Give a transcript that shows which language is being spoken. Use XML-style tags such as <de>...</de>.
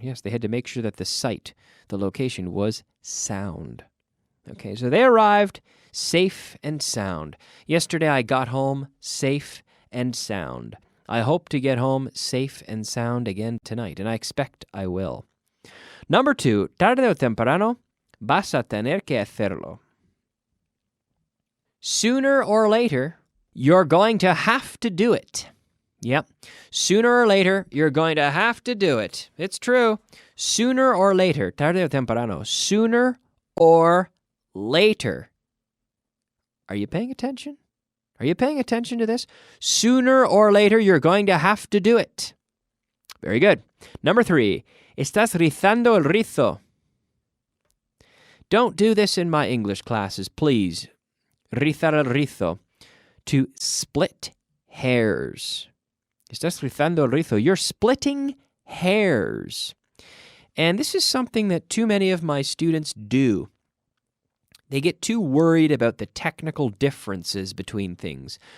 <en>Yes, they had to make sure that the site, the location, was sound. Okay, so they arrived safe and sound. Yesterday I got home safe and sound. I hope to get home safe and sound again tonight, and I expect I will. Number 2,</en> <es>tarde o temprano vas a tener que hacerlo.</es> <en>Sooner or later, you're going to have to do it. Yep. Sooner or later, you're going to have to do it. It's true. Sooner or later,</en> <es>tarde o temprano,</es> <en>sooner or later. Are you paying attention? Are you paying attention to this? Sooner or later, you're going to have to do it. Very good. Number 3,</en> <es>estás rizando el rizo.</es> <en>Don't do this in my English classes, please.</en> <es>Rizar el rizo.</es> <en>To split hairs.</en> <es>Estás rizando el rizo.</es> <en>You're splitting hairs. And this is something that too many of my students do. They get too worried about the technical differences between things.</en>